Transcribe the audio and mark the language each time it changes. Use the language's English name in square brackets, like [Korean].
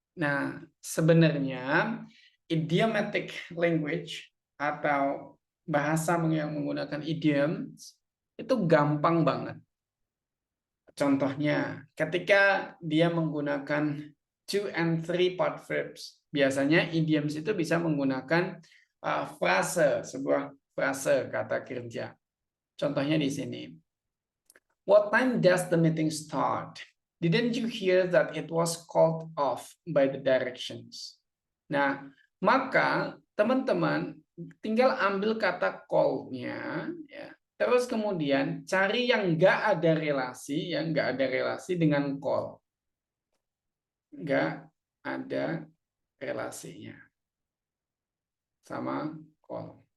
[Indonesian] Nah, sebenarnya [English] idiomatic language [Indonesian] atau bahasa yang menggunakan idioms itu gampang banget. Contohnya, ketika dia menggunakan [English] 2 and 3 part verbs, [Indonesian] biasanya idioms itu bisa menggunakan frase, sebuah frase kata kerja. Contohnya di sini. [English] What time does the meeting start? Didn't you hear that it was called off by the directions? [Indonesian] Nah, maka teman-teman tinggal ambil kata call-nya, ya. Terus kemudian cari yang nggak ada relasi, yang nggak ada relasi dengan call. Nggak ada relasinya sama call.